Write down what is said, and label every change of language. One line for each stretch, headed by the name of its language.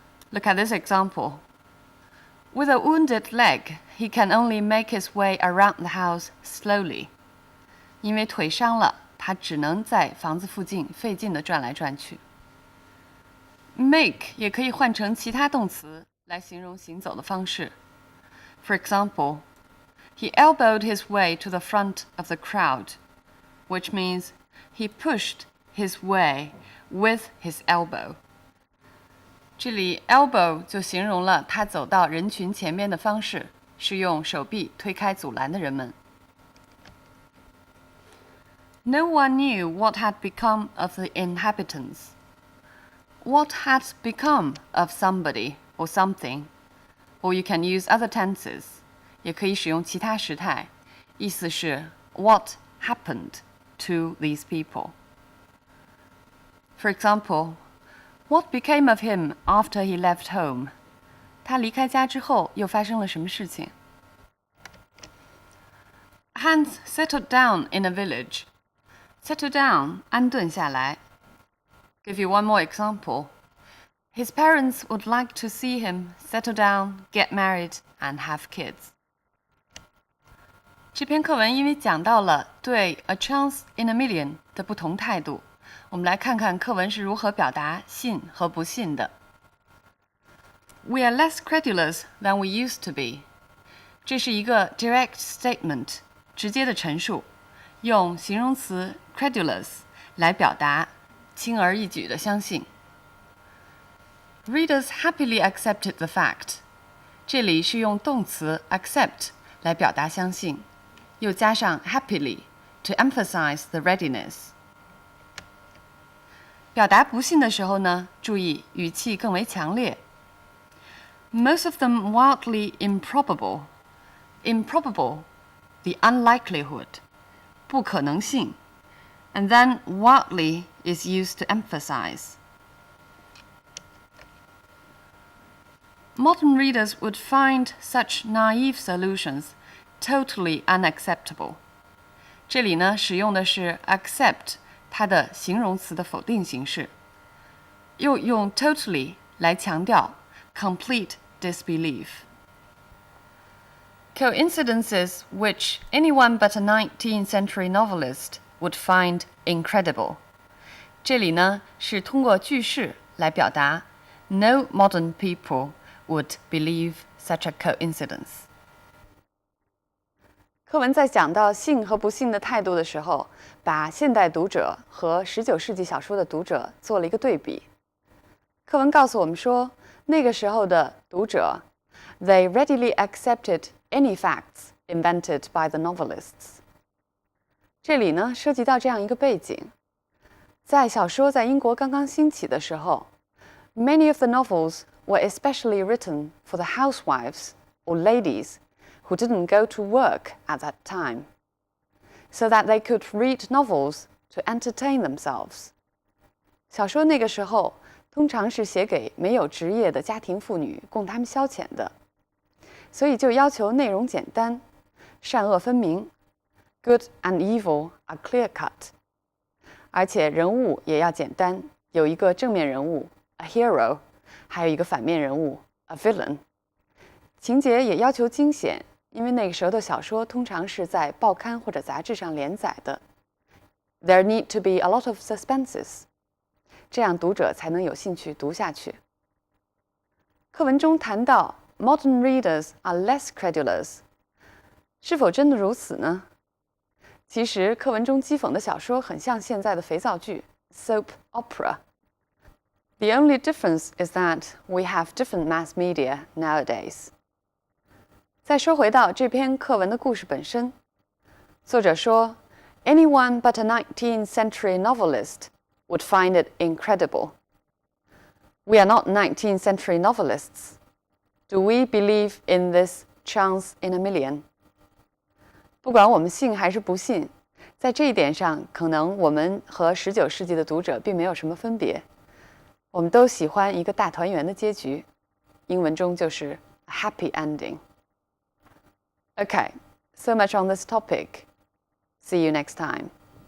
English: Look at this example. With a wounded leg, he can only make his way around the house slowly.
Chinese: 因为腿伤了，他只能在房子附近费劲地转来转去。 Make 也可以换成其他动词来形容行走的方式。
English: For example, he elbowed his way to the front of the crowd, which means he pushed his way with his elbow.
Chinese: 这里 elbow 就形容了他走到人群前面的方式，是用手臂推开阻拦的人们。
English: No one knew what had become of the inhabitants. What had become of somebody or something, or you can use other tenses.
Chinese: 也可以使用其他时态，意思是
English: what happened to these people. For example, what became of him after he left home?
Chinese: 他离开家之后又发生了什么事情？
English: Hans settled down in a village. Settle down,
Chinese: 安顿下来。
English: Give you one more example. His parents would like to see him settle down, get married, and have kids.
Chinese: 这篇课文因为讲到了对 a chance in a million 的不同态度，我们来看看课文是如何表达信和不信的。
English: We are less credulous than we used to be.
Chinese: 这是一个
English: direct statement,
Chinese: 直接的陈述，用形容词 credulous 来表达轻而易举的相信。
English: Readers happily accepted the fact.
Chinese: 这里是用动词 accept 来表达相信。又加上 happily
English: to emphasize the readiness.
Chinese: 表达不信的时候呢，注意语气更为强烈。
English: Most of them wildly improbable. Improbable, the unlikelihood,
Chinese: 不可能性。
English: And then wildly is used to emphasize. Modern readers would find such naive solutions totally unacceptable.
Chinese: 这里呢，使用的是 accept 它的形容词的否定形式，又用 totally 来强调
English: complete disbelief. Coincidences which anyone but a 19th century novelist would find incredible.
Chinese: 这里呢，是通过句式来表达
English: no modern people would believe such a coincidence.
Chinese: 课文在讲到信和不信的态度的时候，把现代读者和19世纪小说的读者做了一个对比。课文告诉我们说，那个时候的读者
English: they readily accepted any facts invented by the novelists. 这里呢，涉及到这样一个背景，
Chinese: 在小说在英国刚刚兴起的时候
English: many of the novels were especially written for the housewives or ladies who didn't go to work at that time, so that they could read novels to entertain themselves.
Chinese: 小说那个时候通常是写给没有职业的家庭妇女，供她们消遣的，所以就要求内容简单，善恶分明 ，
English: good and evil are clear-cut，
Chinese: 而且人物也要简单，有一个正面人物
English: a hero，
Chinese: 还有一个反面人物
English: a villain。
Chinese: 情节也要求惊险，因为那个时候的小说通常是在报刊或者杂志上连载的，
English: There need to be a lot of suspenses.
Chinese: 这样读者才能有兴趣读下去。课文中谈到
English: modern readers are less credulous.
Chinese: 是否真的如此呢？其实课文中讥讽的小说很像现在的肥皂剧 soap opera.
English: The only difference is that we have different mass media nowadays.
Chinese: 再说回到这篇课文的故事本身，作者说
English: Anyone but a 19th century novelist would find it incredible. We are not 19th century novelists. Do we believe in this chance in a million?
Chinese: 不管我们信还是不信，在这一点上，可能我们和19世纪的读者并没有什么分别。我们都喜欢一个大团圆的结局，英文中就是
English: a happy ending. Okay, so much on this topic. See you next time.